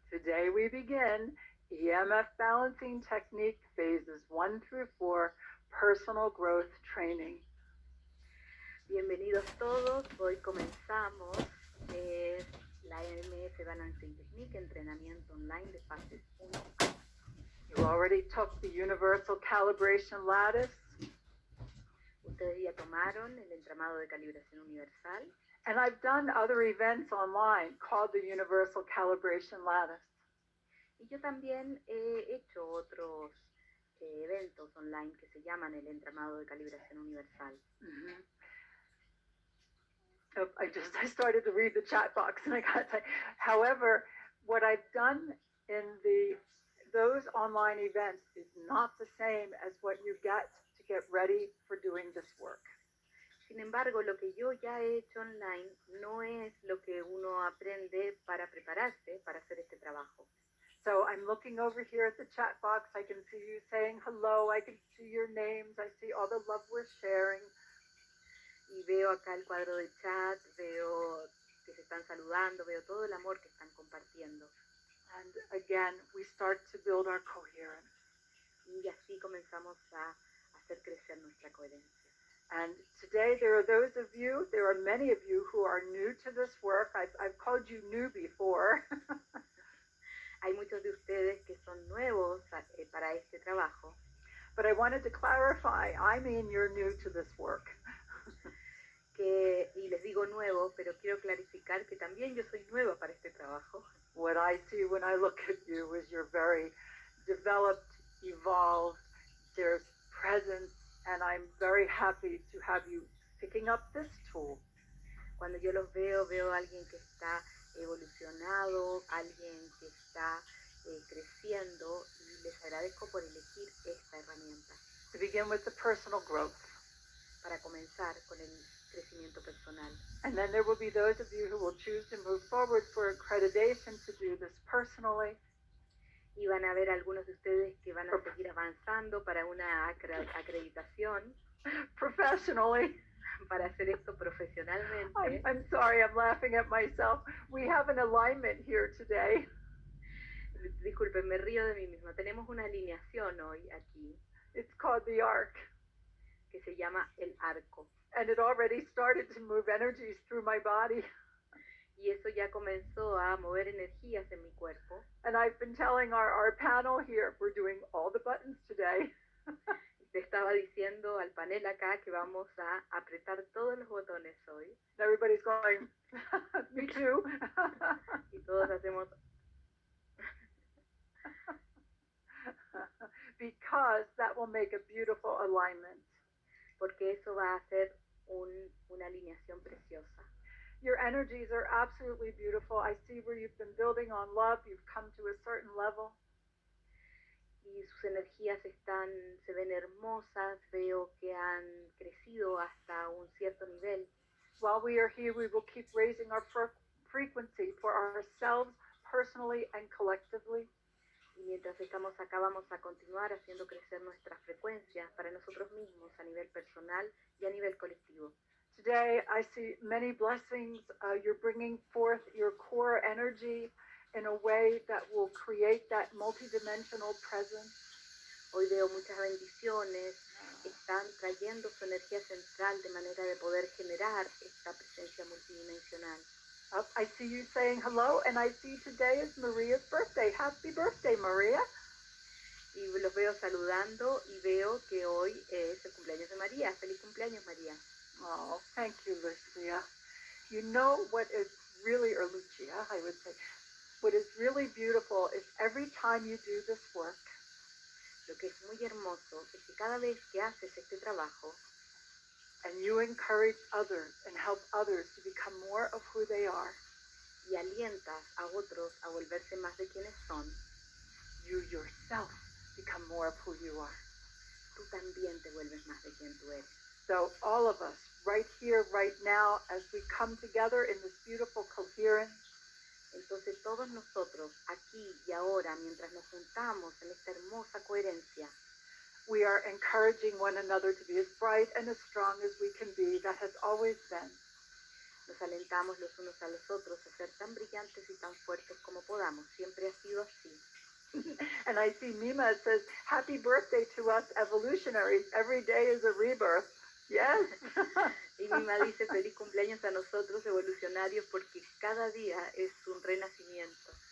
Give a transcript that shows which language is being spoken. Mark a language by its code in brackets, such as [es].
[en] Today we begin EMF balancing technique phases 1 through 4 personal growth training. [es] Bienvenidos todos, hoy comenzamos la EMF Balancing Technique, entrenamiento online de fases 1 a 4. [en] You already took the universal calibration lattice. [es] Ustedes ya tomaron el entramado de calibración universal. [en] And I've done other events online called the universal calibration lattice. [es] Y yo también he hecho otros eventos online que se llaman el entramado de calibración universal. Mm-hmm. [en] Oh, I started to read the chat box and I got to say, however, what I've done in those online events is not the same as what you get to get ready for doing this work. [es] Sin embargo, lo que yo ya he hecho online no es lo que uno aprende para prepararse para hacer este trabajo. [en] So I'm looking over here at the chat box. I can see you saying hello. I can see your names. I see all the love we're sharing. [es] Y veo acá el cuadro de chat, veo que se están saludando, veo todo el amor que están compartiendo. [en] And again, we start to build our coherence. [es] Y así comenzamos a hacer crecer nuestra coherencia. [en] And today there are many of you who are new to this work. I've called you new before. [es] Hay muchos de ustedes que son nuevos para este trabajo. [en] But I wanted to clarify, I mean you're new to this work. [es] Y les digo nuevo, pero quiero clarificar que también yo soy nueva para este trabajo. [en] What I see when I look at you is you're very developed, evolved, there's presence, and I'm very happy to have you picking up this tool. [es] Cuando yo los veo a alguien que está evolucionado, alguien que está creciendo, y les agradezco por elegir esta herramienta. [en] To begin with the personal growth. [es] Para comenzar con el crecimiento personal. [en] And then there will be those of you who will choose to move forward for accreditation to do this personally. [es] Y van a haber algunos de ustedes que van a seguir avanzando para una acreditación. [en] Professionally. [es] Para hacer esto profesionalmente. [en] I'm sorry, I'm laughing at myself. We have an alignment here today. [es] Disculpen, me río de mí misma. Tenemos una alineación hoy aquí. [en] It's called the arc. [es] Que se llama el arco. [en] And it already started to move energies through my body. [es] Y eso ya comenzó a mover energías en mi cuerpo. [en] And I've been telling our panel here, we're doing all the buttons today. [es] Te estaba diciendo al panel acá que vamos a apretar todos los botones hoy. [en] And everybody's going, me too. [es] Y todos hacemos... [en] Because that will make a beautiful alignment. [es] Porque eso va a hacer una alineación preciosa. [en] Your energies are absolutely beautiful. I see where you've been building on love. You've come to a certain level. [es] Y sus energías se ven hermosas. Veo que han crecido hasta un cierto nivel. [en] While we are here, we will keep raising our frequency for ourselves, personally and collectively. [es] Y mientras estamos acá vamos a continuar haciendo crecer nuestras frecuencias para nosotros mismos a nivel personal y a nivel colectivo. [en] Today I see many blessings. You're bringing forth your core energy in a way that will create that multidimensional presence. [es] Hoy veo muchas bendiciones. Están trayendo su energía central de manera de poder generar esta presencia multidimensional. [en] I see you saying hello, and I see today is Maria's birthday. Happy birthday, Maria. [es] Y los veo saludando y veo que hoy es el cumpleaños de María. Feliz cumpleaños, María. [en] Oh, thank you, Lucia. You know what is really, or Lucia, I would say, what is really beautiful is every time you do this work. [es] Lo que es muy hermoso es que cada vez que haces este trabajo, [en] and you encourage others and help others to become more of who they are. [es] Y alientas a otros a volverse más de quienes son. [en] You yourself become more of who you are. [es] Tú también te vuelves más de quien tú eres. [en] So all of us, right here, right now, as we come together in this beautiful coherence. [es] Entonces todos nosotros, aquí y ahora, mientras nos juntamos en esta hermosa coherencia, [en] we are encouraging one another to be as bright and as strong as we can be. That has always been. [es] Nos alentamos los unos a los otros a ser tan brillantes y tan fuertes como podamos. Siempre ha sido así. [en] And I see Mima, it says, happy birthday to us evolutionaries. Every day is a rebirth. Yes. [es] Y Mima dice feliz cumpleaños a nosotros evolucionarios porque cada día es un renacimiento.